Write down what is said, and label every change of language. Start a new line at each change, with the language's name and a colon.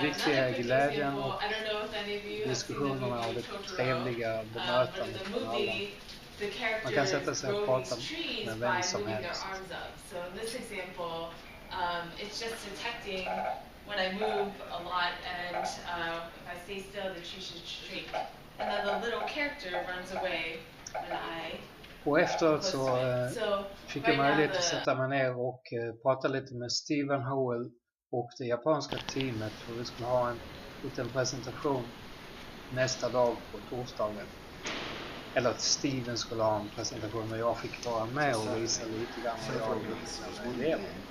Swedish: det viktiga är glädjen och
English: I don't know if any of you
Swedish: diskussionerna och det trevliga bemötandet från alla. Man kan sätta sig och prata med vem som helst.
English: So in this example, it's just detecting when I move a lot and if I stay still, the tree should shrink. And then the little character runs away when I...
Swedish: Och efteråt så fick jag möjlighet att sätta mig ner och prata lite med Steven Howell och det japanska teamet för vi skulle ha en liten presentation nästa dag på torsdagen. Eller att Steven skulle ha en presentation och jag fick vara med och visa lite grann vad jag lever.